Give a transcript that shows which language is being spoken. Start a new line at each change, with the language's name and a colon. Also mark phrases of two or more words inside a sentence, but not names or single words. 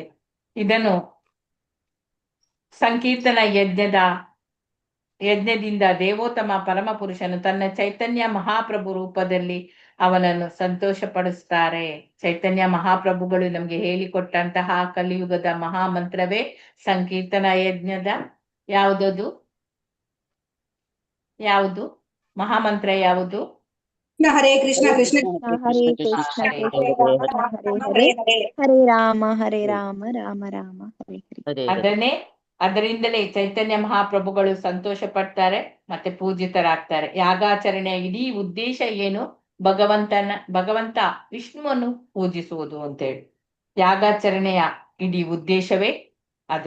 Kannada: ಇದನ್ನು ಸಂಕೀರ್ತನ ಯಜ್ಞದಿಂದ ದೇವೋತ್ತಮ ಪರಮ ಪುರುಷನು ತನ್ನ ಚೈತನ್ಯ ಮಹಾಪ್ರಭು ರೂಪದಲ್ಲಿ ಅವನನ್ನು ಸಂತೋಷಪಡಿಸ್ತಾರೆ. ಚೈತನ್ಯ ಮಹಾಪ್ರಭುಗಳು ನಮ್ಗೆ ಹೇಳಿಕೊಟ್ಟಂತಹ ಕಲಿಯುಗದ ಮಹಾಮಂತ್ರವೇ ಸಂಕೀರ್ತನ ಯಜ್ಞದ ಯಾವುದು ಮಹಾಮಂತ್ರ ಯಾವುದು? ಹರೇ ಕೃಷ್ಣ ಕೃಷ್ಣ ಹರೇ ಕೃಷ್ಣ ಕೃಷ್ಣ ಕೃಷ್ಣ ಹರೇ ಹರೇ ಹರೇ ರಾಮ ರಾಮ ರಾಮ ಹರೇ ಹರೇ. ಹರೇ ಹರೇ. ಅದನ್ನೇ ಅದರಿಂದಲೇ ಚೈತನ್ಯ ಮಹಾಪ್ರಭುಗಳು ಸಂತೋಷ ಪಡ್ತಾರೆ ಮತ್ತೆ ಪೂಜಿತರಾಗ್ತಾರೆ. ಯಾಗಾಚರಣೆಯ ಇಡೀ ಉದ್ದೇಶ ಏನು? ಭಗವಂತ ವಿಷ್ಣುವನ್ನು ಪೂಜಿಸುವುದು ಅಂತೇಳಿ. ಯಾಗಾಚರಣೆಯ ಇಡೀ ಉದ್ದೇಶವೇ ಅದು.